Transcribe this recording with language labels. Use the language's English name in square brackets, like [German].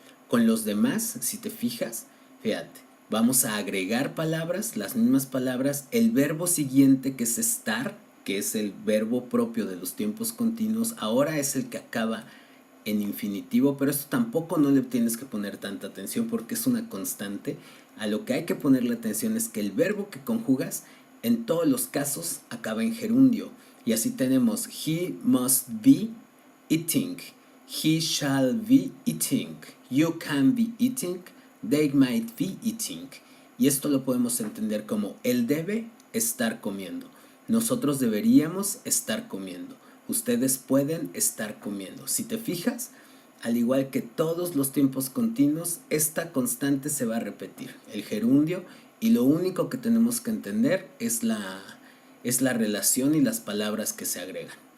[Spanish] Con los demás, si te fijas, fíjate, vamos a agregar palabras, las mismas palabras, el verbo siguiente que es estar, que es el verbo propio de los tiempos continuos, ahora es el que acaba en infinitivo, pero esto tampoco no le tienes que poner tanta atención porque es una constante. A lo que hay que ponerle atención es que el verbo que conjugas en todos los casos acaba en gerundio. Y así tenemos [English] he must be eating, he shall be eating, you can be eating, they might be eating. [Spanish] Y esto lo podemos entender como él debe estar comiendo. Nosotros deberíamos estar comiendo. Ustedes pueden estar comiendo. Si te fijas, al igual que todos los tiempos continuos, esta constante se va a repetir, el gerundio, y lo único que tenemos que entender es la relación y las palabras que se agregan.